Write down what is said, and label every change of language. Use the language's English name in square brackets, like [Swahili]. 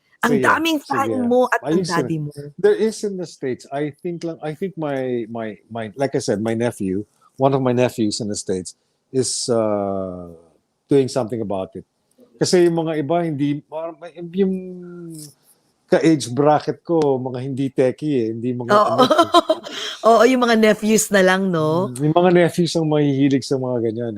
[Filipino] Ang daming fan mo at ang daddy mo. [English] There is in the States. I think my like I said, my nephew, one of my nephews in the States is doing something about it. [Filipino] Kasi yung mga iba hindi yung ka-age bracket ko, mga hindi techie hindi mga Oo, yung mga nephews na lang, no? Yung mga nephews ang mahihilig sa mga ganyan